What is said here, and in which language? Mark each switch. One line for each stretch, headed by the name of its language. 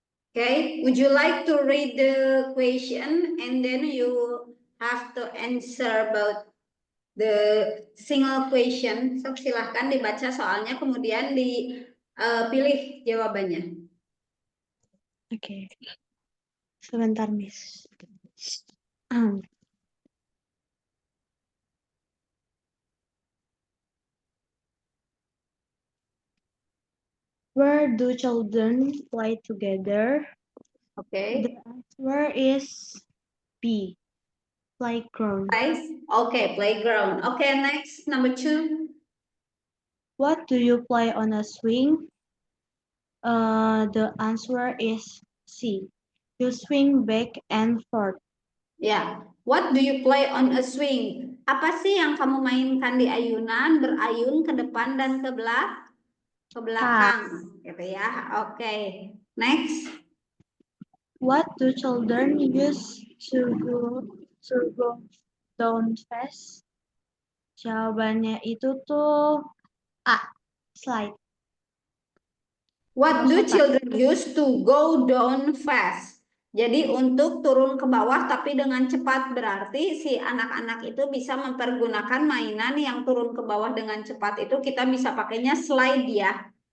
English: Okay, would you like to read the question and then you have to answer about the single question.
Indonesian: So, silahkan dibaca soalnya kemudian dipilih jawabannya. Oke, sebentar, Miss.
English: Where do children play together? Okay. The answer is B, playground. Okay, playground. Okay, next, number 2. What do you play on a swing? The answer is C. You swing back and forth. Ya, what do you play on a swing?
Indonesian: Apa sih yang kamu mainkan di ayunan, berayun ke depan dan ke belakang, gitu ya.
English: Oke, next. What do children use to go down fast?
Indonesian: Jawabannya itu tuh A, slide.
English: What do Losot. children use to go down fast?
Indonesian: Jadi untuk turun ke bawah tapi dengan cepat, berarti si anak-anak itu bisa mempergunakan mainan yang turun ke bawah dengan cepat itu kita bisa pakainya slide ya.